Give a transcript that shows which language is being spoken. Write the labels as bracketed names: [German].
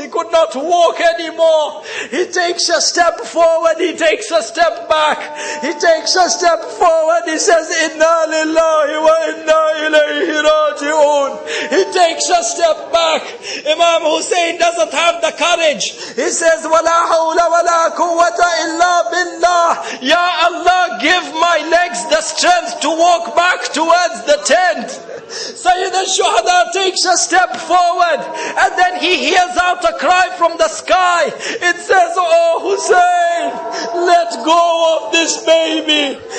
[English] He could not walk anymore. He takes a step forward, he takes a step back. He takes a step forward, he says, Inna lillahi wa inna ilayhi raji'un. He takes a step back. Imam Hussein doesn't have the courage. He says, [Arabic] وَلَا حَوْلَ وَلَا قُوَّةَ إِلَّا بِاللَّهِ. [English] Ya Allah, give my legs the strength to walk back towards the tent. Sayyid al-Shuhada takes a step forward and then he hears out a cry from the sky. It says, oh Hussein, let go of this baby.